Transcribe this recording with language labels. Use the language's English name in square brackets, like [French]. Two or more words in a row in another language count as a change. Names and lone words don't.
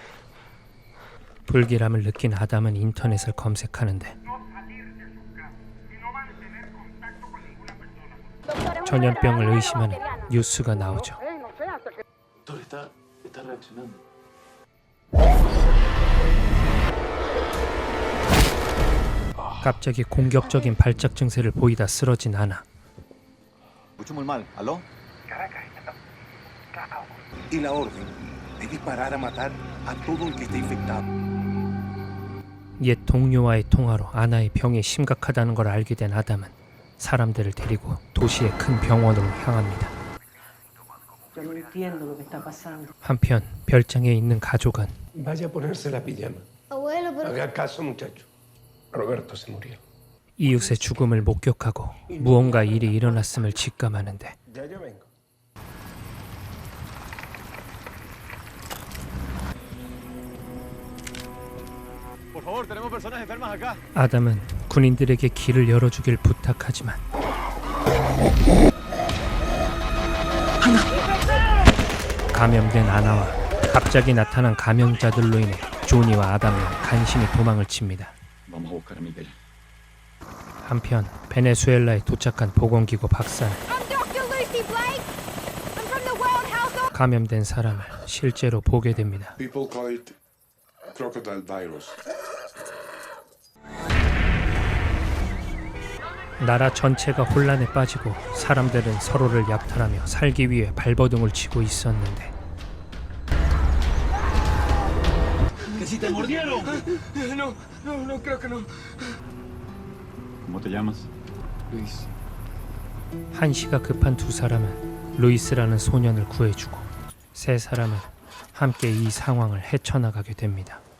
[Korean] 불길함을 느낀 아담은 인터넷을 검색하는데 전염병을 의심하는 뉴스가 나오죠. 갑자기 공격적인 발작 증세를 보이다 쓰러진 아나. [Spanish] Escucho muy mal. ¿Aló? Y la orden de disparar a matar a todo el que esté infectado. [Korean] 옛 동료와의 통화로 아나의 병이 심각하다는 걸 알게 된 아담은 사람들을 데리고 도시의 큰 병원으로 향합니다. 한편 별장에 있는 가족은 [Spanish] Vaya a ponerse la pijama. Abuelo, pero Haga caso, muchacho. Roberto se murió. [Korean] 이웃의 죽음을 목격하고 무언가 일이 일어났음을 직감하는데 [Spanish] Ya yo vengo. Por favor, tenemos personas enfermas acá. [Korean] 아담은 군인들에게 길을 열어주길 부탁하지만 감염된 아나와 갑자기 나타난 감염자들로 인해 조니와 아담은 간신히 도망을 칩니다. [Spanish] Vamos a buscar a Miguel. [Korean] 한편 베네수엘라에 도착한 보건기구 박사는 [English] I'm Dr. Lucy Blake. I'm from the World Health [Korean] 감염된 사람을 실제로 보게 됩니다. [English] People call it crocodile virus. [Korean] 나라 전체가 혼란에 빠지고 사람들은 서로를 약탈하며 살기 위해 발버둥을 치고 있었는데 [Spanish] ¿Cómo te llamas? Luis. [Korean] 한시가 급한 두 사람은 루이스라는 소년을 구해주고 세 사람은 함께 이 상황을 헤쳐나가게 됩니다.